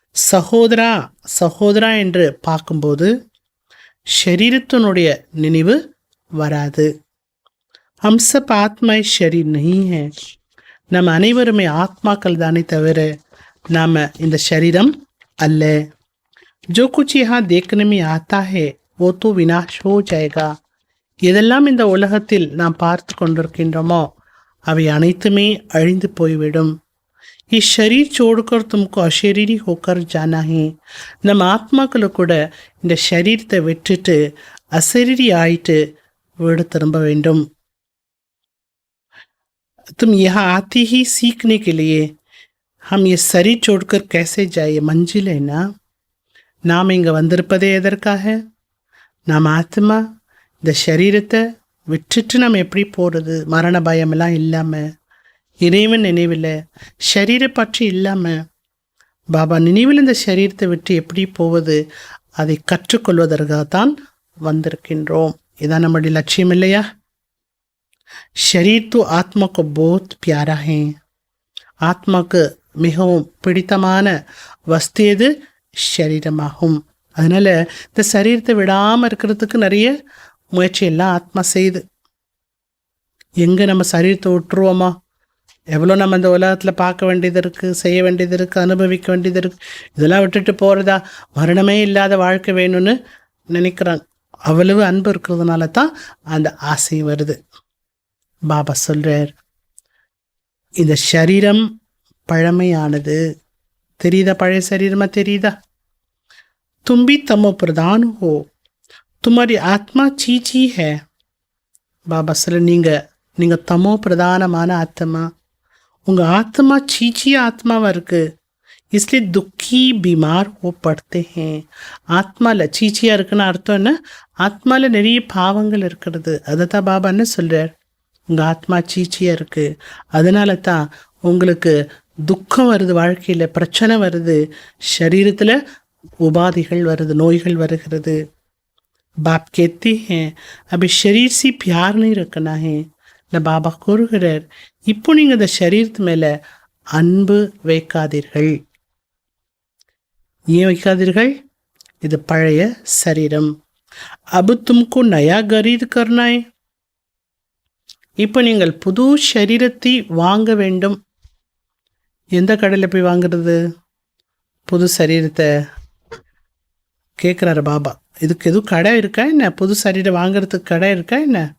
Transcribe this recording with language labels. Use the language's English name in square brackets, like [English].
[Tamil] சகோதரா சகோதரா என்று பார்க்கும்போது ஷரீரத்தினுடைய நினைவு வராது. [Hindi] हम सब आत्मा शरीर नहीं है. [Tamil] நம்ம அனைவருமே ஆத்மாக்கள் தானே தவிர நாம் இந்த शरीरम அல்ல. [Hindi] जो कुछ यहाँ देखने में आता है वो तो विनाश हो जाएगा. [Tamil] எதெல்லாம் இந்த உலகத்தில் நாம் பார்த்து கொண்டிருக்கின்றோமோ அவை அனைத்துமே அழிந்து போய்விடும். [Hindi] ये शरीर छोड़कर तुमको अशरीरी होकर जाना है. [Tamil] நம்ம ஆத்மாக்களை கூட இந்த शरीरத்தை விட்டுட்டு அசரீரி ஆயிட்டு வீடு திரும்ப வேண்டும். [Hindi] तुम यहाँ आती ही सीखने के लिए हम ये शरीर छोड़कर कैसे जाए मंजिल है ना. [Tamil] நாம் இங்கே வந்திருப்பதே எதற்காக? நாம் ஆத்மா இந்த சரீரத்தை விட்டுட்டு நம்ம எப்படி போகிறது? மரண பயமெல்லாம் இல்லாமல், இறைவன் நினைவில் ஷரீரை பற்றி இல்லாமல், பாபா நினைவில் இந்த சரீரத்தை விட்டு எப்படி போவது, அதை கற்றுக்கொள்வதற்காகத்தான் வந்திருக்கின்றோம். இதான் நம்முடைய லட்சியம் இல்லையா? [Hindi] शरीर तो आत्मा को बहुत प्यारा है. [Tamil] ஆத்மாக்கு மிகவும் பிடித்தமான வஸ்து எது? ஷரீரமாகும். அதனால இந்த சரீரத்தை விடாமல் இருக்கிறதுக்கு நிறைய முயற்சி எல்லாம் ஆத்மா செய்யுது. எங்கே நம்ம சரீரத்தை விட்டுருவோமா? எவ்வளோ நம்ம இந்த உலகத்தில் பார்க்க வேண்டியது இருக்குது, செய்ய வேண்டியது இருக்குது, அனுபவிக்க வேண்டியது இருக்குது. இதெல்லாம் விட்டுட்டு போகிறதா? மரணமே இல்லாத வாழ்க்கை வேணும்னு நினைக்கிறாங்க. அவ்வளவு அன்பு இருக்கிறதுனால தான் அந்த ஆசை வருது. பாபா சொல்றார், இந்த शरीरम பழமையானது. தெரியுதா? பழைய சரீரமா தெரியுதா? [Hindi] तुम भी तमो प्रधान हो, तुम्हारी आत्मा चीची है. [Tamil] பாபா சொல்ல, நீங்க தமோ பிரதானமான ஆத்மா. உங்க ஆத்மா चीची ஆத்மாவா இருக்கு. [Hindi] इसलिए दुखी बीमार हो पड़ते हैं. [Tamil] ஆத்மால சீச்சியா இருக்குன்னு அர்த்தம் என்ன? ஆத்மால நிறைய பாவங்கள் இருக்கிறது. அதை தான் பாபா என்ன சொல்றார்? உங்கள் ஆத்மா சீச்சியாக இருக்குது. அதனால தான் உங்களுக்கு துக்கம் வருது, வாழ்க்கையில் பிரச்சனை வருது, शरीरத்தில் உபாதிகள் வருது, நோய்கள் வருகிறது. [Hindi] बाप कहते हैं अभी शरीर से प्यार नहीं रखना है. [Tamil] இல்லை பாபா கூறுகிறார், இப்போ நீங்கள் இந்த शरीरத்து மேலே அன்பு வைக்காதீர்கள். ஏன் வைக்காதீர்கள்? இது பழைய शरीरम. [Hindi] अब तुमको नया खरीद करना है. [Tamil] இப்போ நீங்கள் புது சரீரத்தை வாங்க வேண்டும். எந்த கடையில் போய் வாங்குறது? புது சரீரத்தை கேட்குறாரு பாபா. இதுக்கு எதுவும் கடை இருக்கா என்ன? புது சரீரம் வாங்கிறதுக்கு கடை இருக்கா என்ன?